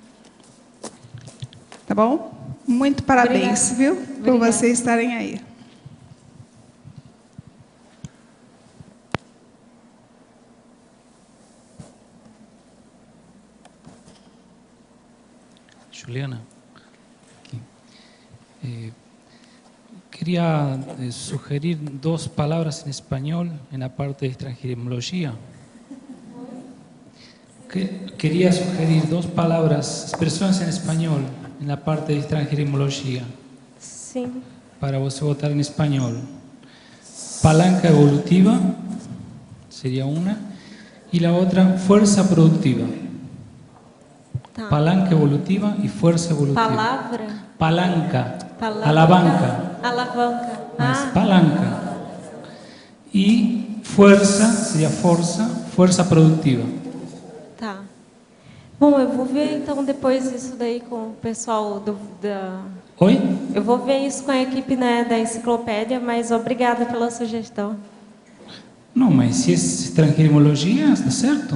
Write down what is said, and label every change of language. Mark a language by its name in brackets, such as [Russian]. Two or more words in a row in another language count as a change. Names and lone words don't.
[Portuguese] Tá bom? Muito parabéns, viu, por vocês estarem aí. [Spanish] Juliana, quería sugerir 2 palabras en español en la parte de extranjerimología. Quería sugerir 2 palabras, expresiones en español en la parte de extranjerimología. Sí. Para vos votar en español. Palanca evolutiva sería una, y la otra fuerza productiva. Palanca evolutiva y fuerza evolutiva. [Portuguese] Palavra? [Spanish] Palanca. Alavanca. [Portuguese] Alavanca. [Spanish] Palanca. Y fuerza sería fuerza produtiva. [Portuguese] Tá. Bom, eu vou ver então depois isso daí com o pessoal Oi? Eu vou ver isso com a equipe, né, da enciclopédia, mas obrigada pela sugestão. Não, mas se é transcrimologia, está certo?